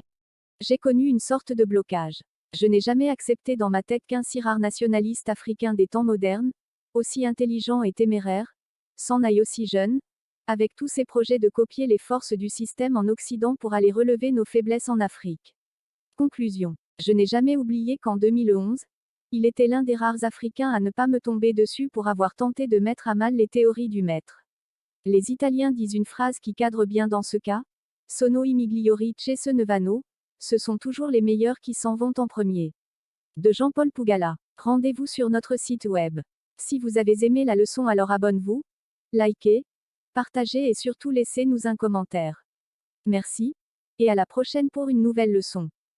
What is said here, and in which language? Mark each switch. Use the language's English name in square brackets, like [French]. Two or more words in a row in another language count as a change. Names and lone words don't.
[French] J'ai connu une sorte de blocage. Je n'ai jamais accepté dans ma tête qu'un si rare nationaliste africain des temps modernes, aussi intelligent et téméraire, s'en aille aussi jeune, avec tous ses projets de copier les forces du système en Occident pour aller relever nos faiblesses en Afrique. Conclusion. Je n'ai jamais oublié qu'en 2011, il était l'un des rares Africains à ne pas me tomber dessus pour avoir tenté de mettre à mal les théories du maître. Les Italiens disent une phrase qui cadre bien dans ce cas. [Italian] Sono i migliori che se ne vanno. [French] Ce sont toujours les meilleurs qui s'en vont en premier. De Jean-Paul Pougala. Rendez-vous sur notre site web. Si vous avez aimé la leçon, alors abonnez-vous, likez, partagez et surtout laissez-nous un commentaire. Merci, et à la prochaine pour une nouvelle leçon.